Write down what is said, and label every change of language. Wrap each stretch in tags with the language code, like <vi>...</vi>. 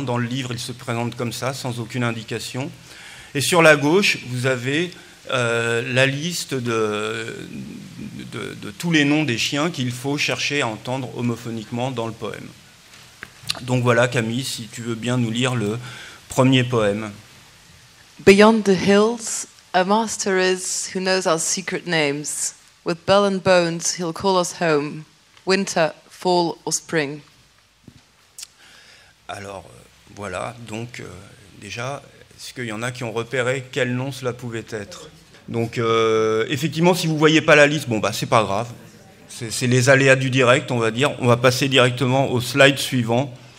<fr>Dans le livre, il se présente comme ça, sans aucune indication. Et sur la gauche, vous avez la liste de tous les noms des chiens qu'il faut chercher à entendre homophoniquement dans le poème. Donc voilà, Camille, si tu veux bien nous lire le premier poème.</fr> <en>Beyond the hills, a master is who knows our secret names. With bell and bones, he'll call us home, winter, fall or spring.</en> <fr>Alors, voilà, donc déjà, est-ce qu'il y en a qui ont repéré quel nom cela pouvait être? Donc, effectivement, si vous ne voyez pas la liste, bon, bah, c'est pas grave. C'est les aléas du direct, on va dire. On va passer directement au slide suivant,</fr>